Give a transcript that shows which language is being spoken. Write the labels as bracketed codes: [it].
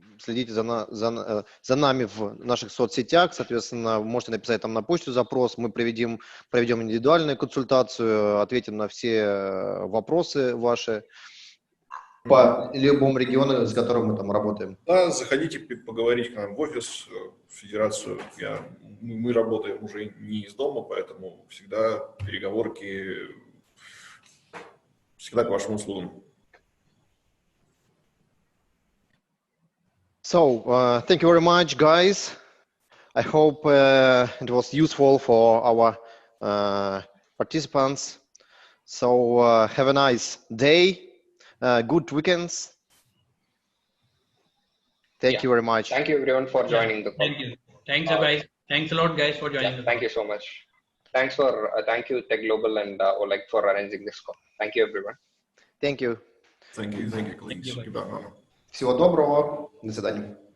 [ru] Следите за нами в наших соцсетях, соответственно, вы можете написать там на почту запрос, мы проведем индивидуальную консультацию, ответим на все вопросы ваши по любому региону, с которым мы там работаем. Да, заходите поговорить к нам в офис, в федерацию. Мы работаем уже не из дома, поэтому всегда переговорки, всегда к вашим услугам. [en] So, thank you very much, guys. I hope it was useful for our participants. So, have a nice day, good weekends. Thank you very much. Thank you, everyone, for joining the call. Thank you. Thanks, guys. Thanks a lot, guys, for joining. Thank you so much. Thank you, Tech Global and Oleg, for arranging this call. Thank you, everyone. Thank you. Thank you, colleagues. [ru] Всего доброго. До свидания.